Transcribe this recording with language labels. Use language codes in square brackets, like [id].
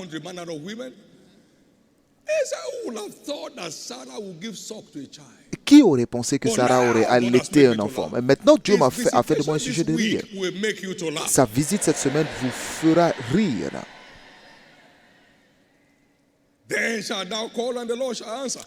[en] hundred manner of women, who would have thought that Sarah would give suck to a child? [fr] Qui aurait pensé que Sarah aurait allaité un enfant? Mais maintenant, Dieu a fait de moi un sujet de rire. Sa visite cette semaine vous fera rire. [en] Then shalt thou call and the Lord shall answer.